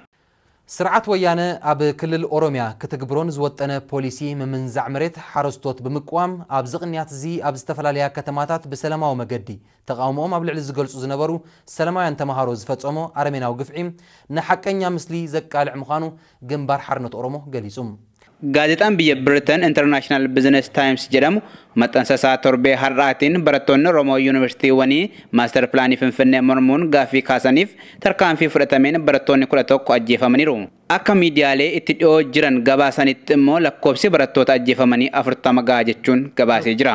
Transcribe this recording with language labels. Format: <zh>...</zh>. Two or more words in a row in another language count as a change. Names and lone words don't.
<ti>ስርዓት ወያነ ኣብ ክልል ኦሮሚያ ክትግብሮን ዝወጠነ ፖሊሲ ምምንዛዕ መሬት ሓረስቶት ብምቋም ኣብ ዝቕንያት እዚ ኣብ ዝተፈላለያ ከተማታት ብሰላማዊ መገዲ ተቃውሞኦም ኣብ ልዕሊ ዝገልጹ ዝነበሩ ሰላማውያን ተማሃሮ ዝፈጸሞ ኣረሜናዊ ግፍዒ ንሓቀኛ ምስሊ ዘቃልዕ ምዃኑ ግንባር ሓርነት ኦሮሞ ገሊጹ።</ti> <om>Gaazexaan biyya Britain International Business Times jedhamu maxxansa torbee har'aatiin barattoonni Oromoo Yuunivarsiitiiwwanii</om> <en>maaster pilaanii</en> <om>Finfinnee mormuun gaaffii kaasaniif tarkaanfii fudhatameen barattoonni 11 ajjeefamaniiru. Akka miidiyaalee itti dhiyoo jiran gabaasanitti immoo lakkoofsi barattoota ajjeefamanii 40 gahaa jechuun gabaasee jira.</om>